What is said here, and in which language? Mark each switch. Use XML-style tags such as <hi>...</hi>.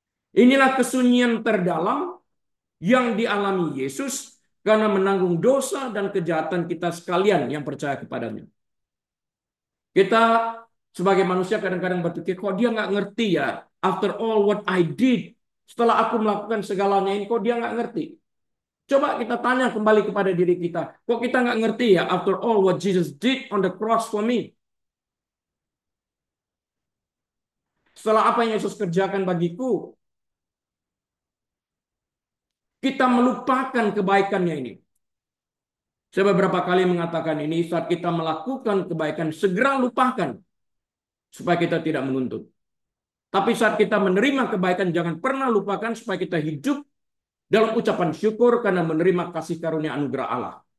<id>Inilah kesunyian terdalam yang dialami Yesus karena menanggung dosa dan kejahatan kita sekalian yang percaya kepadanya. Kita sebagai manusia kadang-kadang berpikir, kok dia nggak ngerti ya?</id> <en>After all what I did,</en> <id>setelah aku melakukan segalanya ini, kok dia nggak ngerti? Coba kita tanya kembali kepada diri kita. Kok kita nggak ngerti ya?</id> <en>After all what Jesus did on the cross for me.</en> <id>Setelah apa yang Yesus kerjakan bagiku, kita melupakan kebaikannya ini. Saya beberapa kali mengatakan ini, saat kita melakukan kebaikan, segera lupakan. Supaya kita tidak menuntut. Tapi saat kita menerima kebaikan, jangan pernah lupakan supaya kita hidup dalam ucapan syukur karena menerima kasih karunia anugerah Allah.</id>